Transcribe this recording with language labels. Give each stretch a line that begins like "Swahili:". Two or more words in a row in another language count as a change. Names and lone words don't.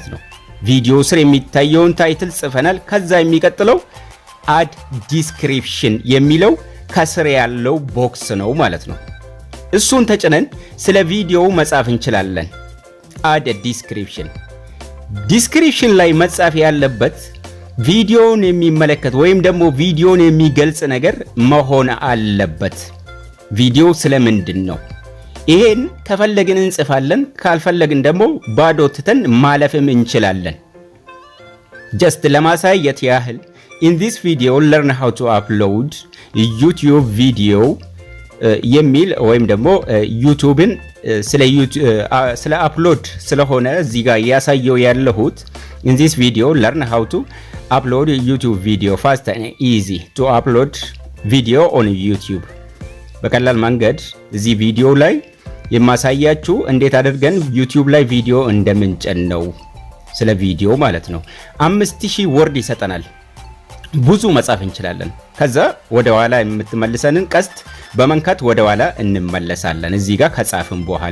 Amharic: ነው። ቪዲዮ ስር የሚታየውን ታይትል ጽፈናል። ከዛ የሚቀጥለው
English: add description
Amharic: የሚለው ከስር ያለው ቦክስ ነው ማለት ነው። እሱን ተጭነን ስለ ቪዲዮው መጻፍ እንችላለን።
English: add description።
Amharic: ዲስክሪፕሽን ላይ መጻፍ ያለበት ቪዲዮውን የሚመለከት ወይም ደግሞ ቪዲዮውን የሚገልጽ ነገር መሆን አለበት። ቪዲዮ ስለምንድን ነው? ይሄን ከፈለግን እንጽፋለን፣ ካልፈለግን ደግሞ ባዶ ትተን ማለፍም እንችላለን። ጀስት ለማሳየት ያህል
English: in this video learn how to upload YouTube video
Amharic: የሚል ወይም ደግሞ ዩቲዩብን ስለ አፕሎድ ስለሆነ እዚህ ጋር ያሳየው ያለሁት
English: in this video learn how to upload YouTube video fast and easy to upload video on YouTube።
Amharic: በቀላል መንገድ እዚህ ቪዲዮ ላይ የማሳያችሁ እንዴት አድርገን ዩቲዩብ ላይ ቪዲዮ እንደምንጭን ነው። ስለ ቪዲዮ ማለት ነው። 5000 ወርድ ይሰጠናል። ብዙ መጻፍ እንችላለን። ከዛ ወደ ኋላ የምትመልሰንን ቀስት በመንካት ወደ ኋላ እንመለሳለን። እዚህ ጋር ከጻፍን በኋላ